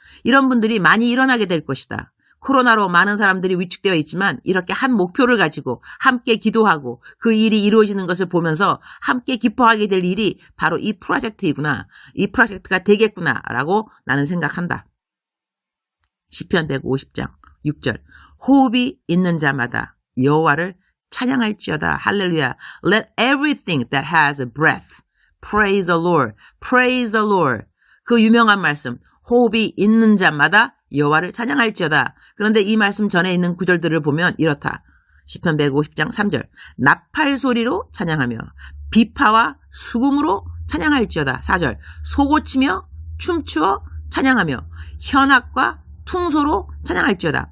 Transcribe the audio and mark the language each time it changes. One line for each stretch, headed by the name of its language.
Korean: 이런 분들이 많이 일어나게 될 것이다. 코로나로 많은 사람들이 위축되어 있지만 이렇게 한 목표를 가지고 함께 기도하고 그 일이 이루어지는 것을 보면서 함께 기뻐하게 될 일이 바로 이 프로젝트이구나. 이 프로젝트가 되겠구나라고 나는 생각한다. 시편 150장 6절 호흡이 있는 자마다 여호와를 찬양할지어다. 할렐루야.
English: Let everything that has a breath praise the Lord. Praise the Lord.
Korean: 그 유명한 말씀. 호흡이 있는 자마다 여호와를 찬양할지어다. 그런데 이 말씀 전에 있는 구절들을 보면 이렇다. 시편 150장 3절 나팔 소리로 찬양하며 비파와 수금으로 찬양할지어다. 4절 소고치며 춤추어 찬양하며 현악과 퉁소로 찬양할지어다.